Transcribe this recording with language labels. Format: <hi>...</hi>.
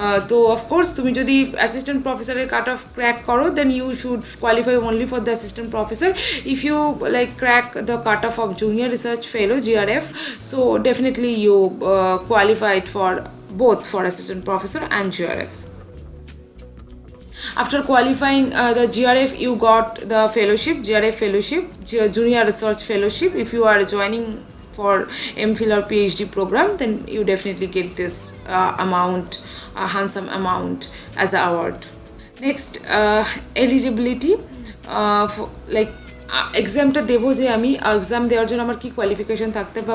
<en>তো অফকোর্স</en> <bn>তুমি যদি</bn> <en>assistant প্রফেসরের cut off crack</en> <bn>করো,</bn> <en>Then you should qualify only for the assistant professor. If you like crack the cut off junior research fellow GRF, so definitely you qualified for both for assistant professor and GRF. After qualifying the GRF, you got the fellowship, GRF fellowship, junior research fellowship. If you are joining for MPhil or PhD program, then you definitely get this amount, handsome amount as an award. Next, eligibility, like</en> <bn>এক্সামটা দেবো, যে আমি exam দেওয়ার জন্য আমার কী qualification থাকতে হবে।</bn>